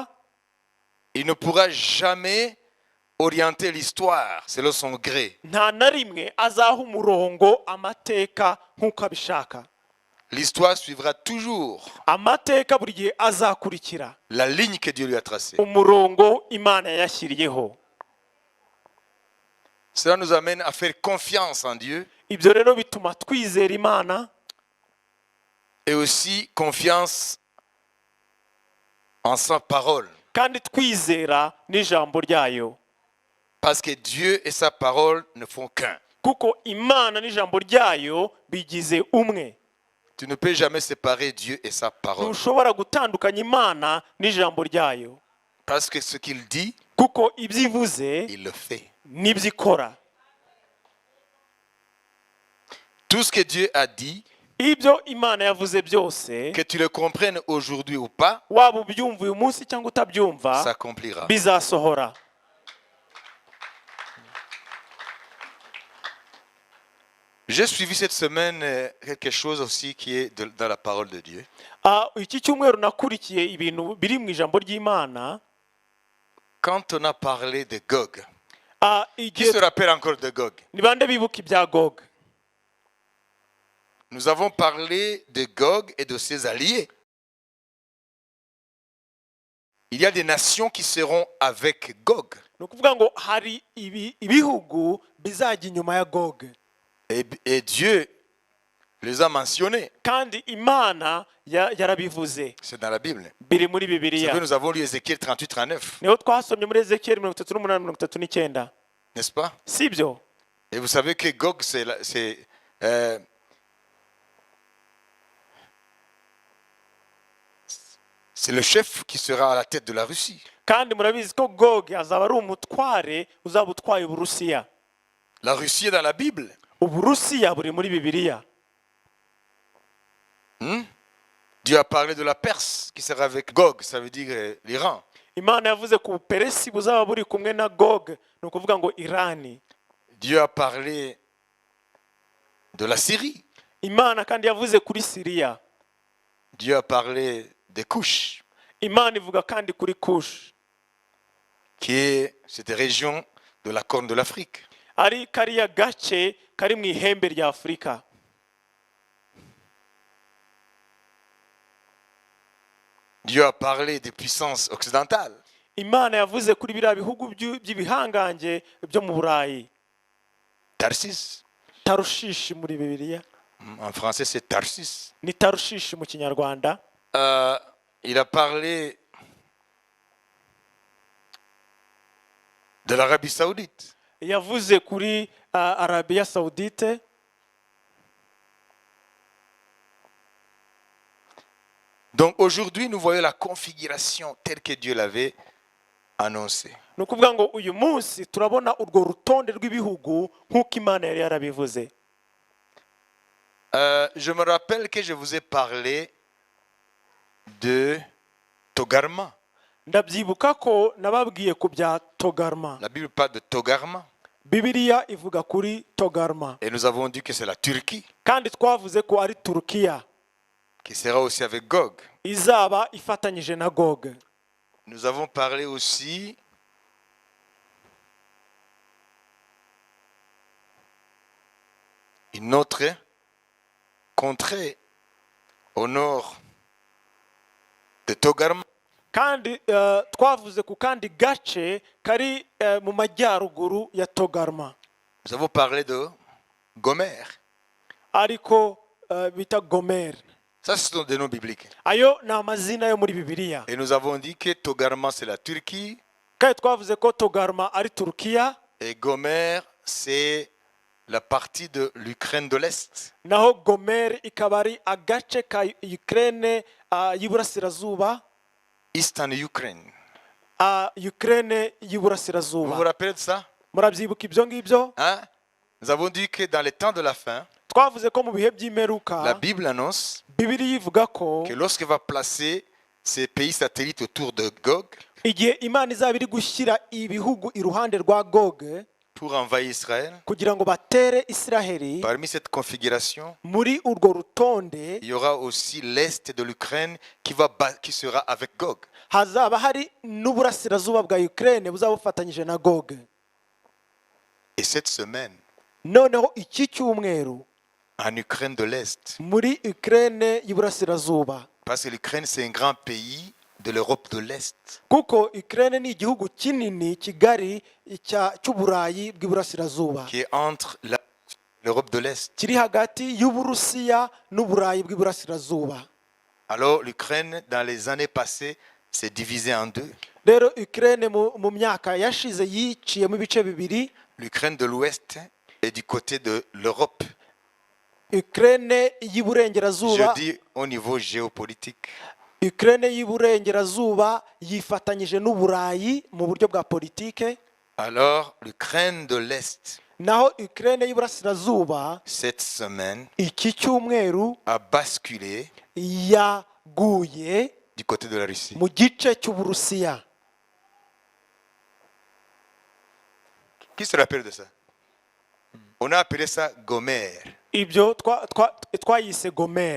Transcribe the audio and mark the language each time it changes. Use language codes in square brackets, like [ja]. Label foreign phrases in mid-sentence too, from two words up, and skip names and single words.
[fr] il ne pourra jamais orienter l'histoire selon son gré. [rw] nta na rimwe azaha umurongo amateka nk'uko abishaka. [fr] L'histoire suivra toujours [rw] Amateka buri gihe azakurikira [fr] la ligne que Dieu lui a tracée. [rw] umurongo Imana yashyiriyeho. [fr] Cela nous amène à faire confiance en Dieu [rw] Ibyo rero bituma twizera Imana, [fr] et aussi confiance en sa parole. [rw] kandi twizera n'ijambo ryayo. [fr] Parce que Dieu et sa parole ne font qu'un. [rw] Kuko Imana n'ijambo ryayo bigize umwe. [fr] Tu ne peux jamais séparer Dieu et sa parole. [rw] Ntushobora gutandukanya Imana n'ijambo ryayo. [fr] Parce que ce qu'il dit, [rw] Kuko ibyo ivuze [fr] il le fait. [rw] n'ibyo ikora. [fr] Tout ce que Dieu a dit, [rw] Ibyo Imana yavuze byose, [fr] que tu le comprennes aujourd'hui ou pas, [rw] waba ubyumva uyu munsi cyangwa utabyumva, [fr] s'accomplira. [rw] bizasohora. [fr] J'ai suivi cette semaine quelque chose aussi qui est dans la parole de Dieu. [rw] Iki cyumweru nakurikiye ibintu biri mu ijambo ry'Imana. [fr] Quand on a parlé de Gog, Qui se rappelle encore de Gog? [rw] ni bande bibuka ibya Gog? [fr] Nous avons parlé de Gog et de ses alliés. Il y a des nations qui seront avec Gog. [rw] ni ukuvuga ngo hari ibihugu bizajya inyuma ya Gog, [fr] Et Dieu les a mentionnés. [rw] kandi Imana yarabivuze, [fr] C'est dans la Bible. [rw] biri muri [fr] Vous savez, [rw] Bibiliya. [fr] nous avons lu Ézéchiel 38-39, [rw] niho twasomye muri Ezekiyeli 38:39, [fr] n'est-ce pas? [rw] si byo? [fr] Et vous savez que Gog, c'est le chef qui sera à la tête de la Russie. [rw] kandi murabizi ko Gog azaba ari umutware uzaba utwaye Uburusiya. [fr] La Russie est dans la Bible. [rw] Uburusiya buri muri Bibiliya. [fr] Dieu a parlé de la Perse qui sera avec Gog, ça veut dire l'Iran. [rw] Imana yavuze ku Buperesi buzaba buri kumwe na Gog, ni ukuvuga ngo Irani. [fr] Dieu a parlé de la Syrie. [rw] Imana kandi yavuze kuri Siriya. [fr] Dieu a parlé des Couches, [rw] Imana ivuga kandi kuri Kush, [fr] qui est cette région de la Corne de l'Afrique. [rw] ari kariya gace kari mu ihembe rya Afurika. [fr] Dieu a parlé des puissances occidentales. [rw] Imana yavuze kuri biriya bihugu by'ibihangange byo mu Burayi. Tarsis. Tarushishi muri Bibiliya. [fr] En français, c'est Tarsis. [rw] Ni Tarushishi mu Kinyarwanda. [fr] Il a parlé de l'Arabie Saoudite. [rw] Yavuze kuri Arabia Saoudite. [fr] Donc aujourd'hui, nous voyons la configuration telle que Dieu l'avait annoncée. [rw] Ni ukuvuga ngo uyu munsi turabona urwo rutonde rw'ibihugu nk'uko Imana yari yarabivuze. [fr] Je me rappelle que je vous ai parlé de Togarma. [rw] Ndabyibuka ko nababwiye ku bya Togarma. [fr] La Bible parle de Togarma. [rw] Bibiliya ivuga kuri Togarma. [fr] Et nous avons dit que c'est la Turquie [rw] Kandi twavuze ko ari Turukiya [fr] qui sera aussi avec Gog. [rw] izaba ifatanyije na Gog. [fr] Nous avons parlé aussi une autre contrée au nord de Togarma. [rw] Kandi twavuze ku kandi gace kari mu majyaruguru ya Togarma, [fr] Nous avons parlé de Gomer. [rw] ariko bita Gomer. [fr] Ça, ce sont des noms bibliques. [rw] Ayo ni amazina yo muri Bibiliya. [fr] Et nous avons dit que Togarma, c'est la Turquie. [rw] Kandi twavuze ko Togarma ari Turukiya, [fr] Et Gomer, c'est la partie de l'Ukraine de l'Est. [rw] naho Gomer ikaba ari agace ka Ukraine y'iburasirazuba, [en] Eastern Ukraine. [rw] Ukraine [fr] Vous vous [rw] y'iburasirazuba. [fr] rappelez de ça? [rw] Murabyibuka ibyo ngibyo? Hein? [fr] Nous avons dit que dans les temps de la fin, [rw] Twavuze ko mu bihe [fr] la [rw] by'imperuka [fr] Bible annonce [rw] Bibiliya ivuga ko [fr] que lorsqu'elle va placer ces pays satellites autour de Gog [rw] igihe Imana izaba iri gushyira ibihugu iruhande rwa Gog [fr] pour envahir Israël, [rw] kugira ngo batere Isiraheli, [fr] parmi cette configuration, [rw] muri urwo rutonde [fr] il y aura aussi l'Est de l'Ukraine qui sera avec Gog. [rw] hazaba hari n'uburasirazuba bwa Ukraine buzaba bufatanyije na Gog. [fr] Et cette semaine, [rw] Noneho iki cyumweru [fr] en Ukraine de l'Est, [rw] muri Ukraine y'iburasirazuba, [fr] parce que l'Ukraine, c'est un grand pays de l'Europe de l'Est. [rw] kuko Ukraine ni igihugu kinini kigari cy'Uburayi bw'iburasirazuba, [fr] Qui est entre l'Europe de l'Est. [rw] kiri hagati y'Uburusiya n'Uburayi bw'iburasirazuba. [fr] Alors l'Ukraine, dans les années passées, s'est divisée en deux. [rw] Rero Ukraine mu myaka yashize yiciyemo ibice bibiri. [fr] L'Ukraine de l'Ouest est du côté de l'Europe. [rw] Ukraine [fr] Je [rw] y'iburengerazuba, [fr] dis au niveau géopolitique. [rw] Ukraine y'iburengerazuba yifatanyije n'Uburayi mu buryo bwa politike, [fr] Alors l'Ukraine de l'Est, [rw] naho Ukraine y'iburasirazuba [fr] cette semaine, [rw] iki cyumweru [fr] a basculé [rw] yaguye [fr] du côté de la Russie. [rw] mu gice cy'Uburusiya. [fr] Qui se rappelle de ça? On a appelé ça Gomer. [rw] Ibyo twayise Gomer.